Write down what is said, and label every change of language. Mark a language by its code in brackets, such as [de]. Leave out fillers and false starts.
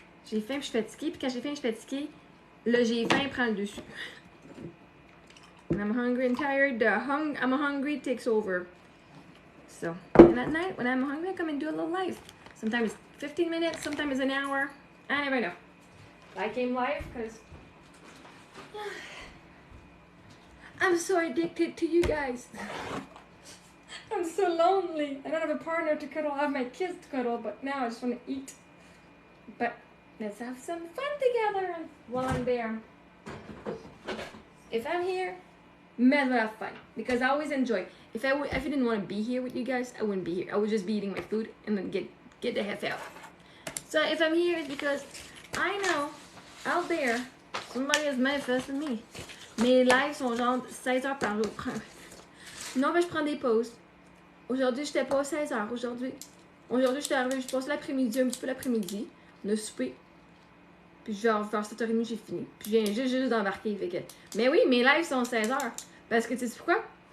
[fr] J'ai faim, puis je suis fatiguée. Puis quand j'ai faim, je suis fatiguée. Là, j'ai faim, prend le dessus. [en] When I'm hungry and tired, I'm hungry takes over. So, and at night, when I'm hungry, I come and do a little live. Sometimes 15 minutes, sometimes an hour. I never know. I came live because I'm so addicted to you guys. I'm so lonely. I don't have a partner to cuddle. I have my kids to cuddle, but now I just want to eat. But let's have some fun together while I'm there. If I'm here, might as well have fun because I always enjoy. If I didn't want to be here with you guys, I wouldn't be here. I would just be eating my food and then get the heck out. So if I'm here, it's because I know out there somebody is manifesting me. [fr] Mes lives sont genre 16 heures par jour. Non, mais je prends des pauses. Aujourd'hui, j'étais pas 16 heures. Aujourd'hui, je suis arrivée, je passe l'après-midi, un petit peu l'après-midi. On a soupé. Puis genre, vers 7h30, j'ai fini. Puis je viens juste d'embarquer. Fait que... Mais oui, mes lives sont 16 heures. Parce que tu sais pourquoi?